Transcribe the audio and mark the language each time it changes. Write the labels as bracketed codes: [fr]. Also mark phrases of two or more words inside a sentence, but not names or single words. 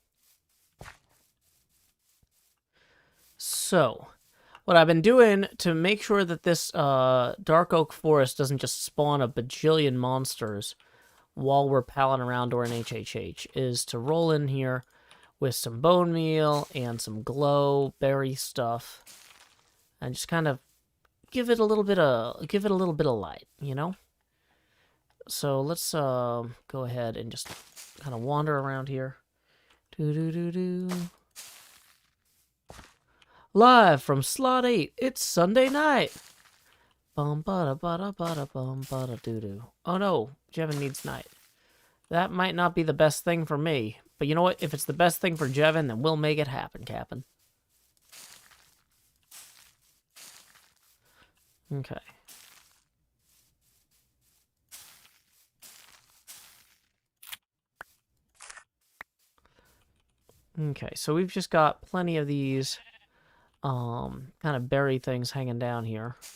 [en] So, what I've been doing to make sure that this dark oak forest doesn't just spawn a bajillion monsters while we're palling around during HHH is to roll in here with some bone meal and some glow berry stuff and just kind of give it a little bit of light, you know? So let's go ahead and just kind of wander around here. Live from slot 8, it's Sunday night. Bum bada bada bada bum bada doo doo. Oh no, Jevin needs night. That might not be the best thing for me, but you know what? If it's the best thing for Jevin, then we'll make it happen, Cap'n. Okay. Okay, so we've just got plenty of these kind of berry things hanging down here.